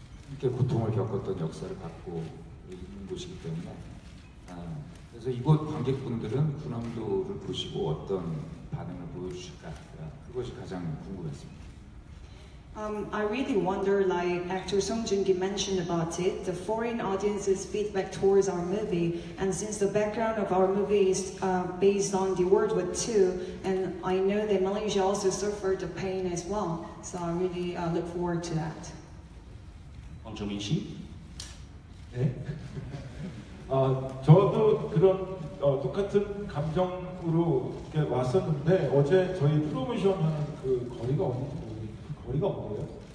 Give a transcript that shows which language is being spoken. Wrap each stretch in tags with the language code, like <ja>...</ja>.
<ko>이렇게 고통을 겪었던 역사를 갖고 있는 곳이기 때문에 그래서 이곳 관객분들은 군함도를 보시고 어떤 반응을 보여주실까 그것이 가장 궁금했습니다.</ko> <en>I really wonder, like actor Song Joong-ki mentioned about it, the foreign audience's feedback towards our movie. And since the background of our movie is based on the World War II, and I know that Malaysia also suffered the pain as well, so I really look forward to that.</en> <ko>황정민 씨? 네. 저도 그런 똑같은 감정으로 이렇게 왔었는데 어제 저희 프로모션 하는 그 거리가 어딘지 그 거리가 어디예요?</ko>